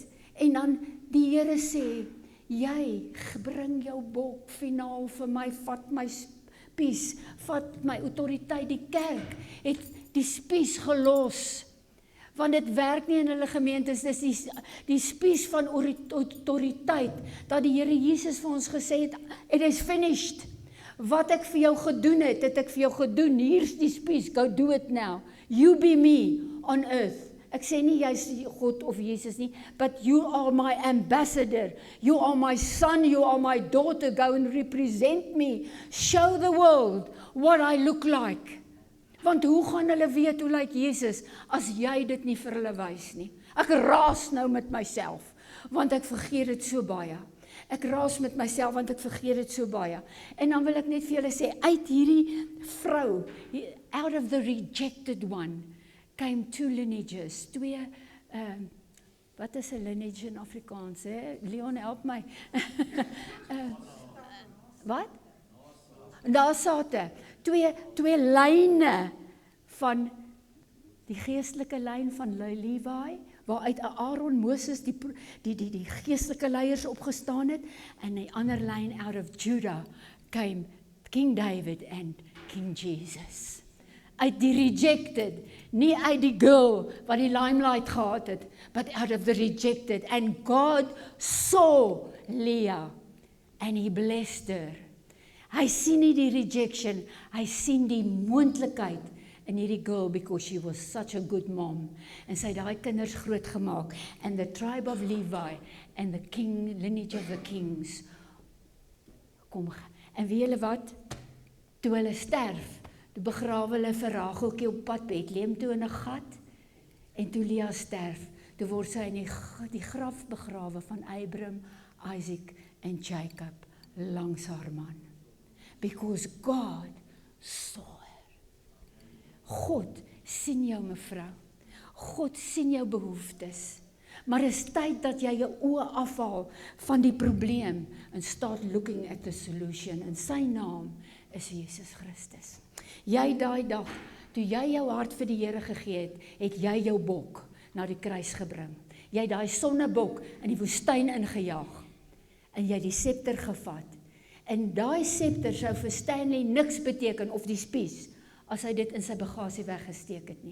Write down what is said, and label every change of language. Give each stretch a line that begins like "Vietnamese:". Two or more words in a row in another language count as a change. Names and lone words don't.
Afrikaans: En dan die Here sê, jy bring jou bok finaal vir my, vat my spies, vat my autoriteit. Die kerk het die spies gelos, want dit werk nie in hulle gemeentes, dis die spies van autoriteit, dat die Here Jesus vir ons gesê het,
English: it is finished.
Afrikaans: Wat ek vir jou gedoen het, het ek vir jou gedoen, hier's die spies,
English: go do it now. You be me on earth.
Afrikaans: Ek sê nie jy is God of Jesus nie,
English: but you are my ambassador, you are my son, you are my daughter, go and represent me, show the world what I look like.
Afrikaans: Want hoe gaan hulle weet hoe lyk Jesus, as jy dit nie vir hulle wys nie? Ek raas nou met myself, want ek vergeet dit so baie. Ek raas met myself, want ek vergeet dit so baie. En dan wil ek net vir julle sê, uit hierdie vrou,
English: out of the rejected one, came 2 lineages, 2,
Afrikaans: wat is 'n lineage in Afrikaans, hè? Leon, help my. Wat? Nasate, 2 lyne van die geestelike lyn van Levi, waaruit Aaron, Moses, die geestelike leiers opgestaan het, en die ander lyn
English: out of Judah came King David and King Jesus.
Afrikaans: Uit die rejected, nie uit die girl wat die limelight gehad het,
English: but out of the rejected. And God saw Leah and he blessed her.
Afrikaans: Hy sien nie die rejection, hy sien die moontlikheid in hierdie girl,
English: because she was such a good mom.
Afrikaans: En sy het daai kinders groot gemaak.
English: And the tribe of Levi and the king, lineage of the kings.
Afrikaans: En weet julle wat? Toe hulle sterf, toe begrawe hulle vir Rageltjie op pad Bethlehem toe in 'n gat. En toe Leah sterf, toe word sy in die graf begrawe van Abraham, Isaac en Jacob langs haar man.
English: Because God saw her.
Afrikaans: God sien jou, mevrou. God sien jou behoeftes. Maar is tyd dat jy jou oë afhaal van die probleem
English: and start looking at the solution.
Afrikaans: En sy naam is Jesus Christus. Jy daai dag, toe jy jou hart vir die Here gegee het, het jy jou bok na die kruis gebring. Jy het daai sonnebok in die woestyn ingejaag. En jy het die scepter gevat. En daai scepter sou vir Stanley niks beteken, of die spies, as hy dit in sy bagasie weggesteek het nie.